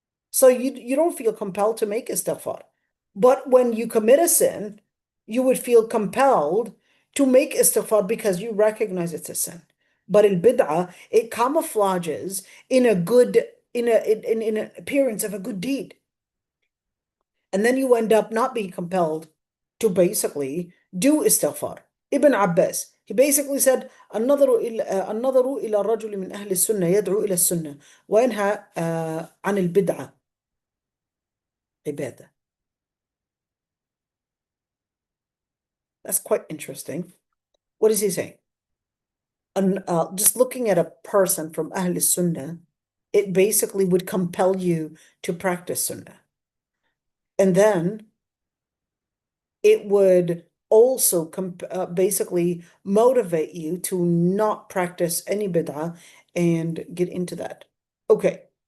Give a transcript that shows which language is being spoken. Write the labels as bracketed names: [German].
[English] So you don't feel compelled to make istighfar. But when you commit a sin, you would feel compelled to make istighfar because you recognize it's a sin. But in bid'ah, it camouflages in an appearance of a good deed. And then you end up not being compelled to basically do istighfar. Ibn Abbas, he basically said, [Arabic] النظر إلى الرجل من أهل السنة يدعو إلى السنة وينهى عن البدعة عبادة. [English] That's quite interesting. What is he saying? And just looking at a person from Ahl Sunnah, it basically would compel you to practice Sunnah. And then it would also basically motivate you to not practice any bid'ah and get into that. Okay.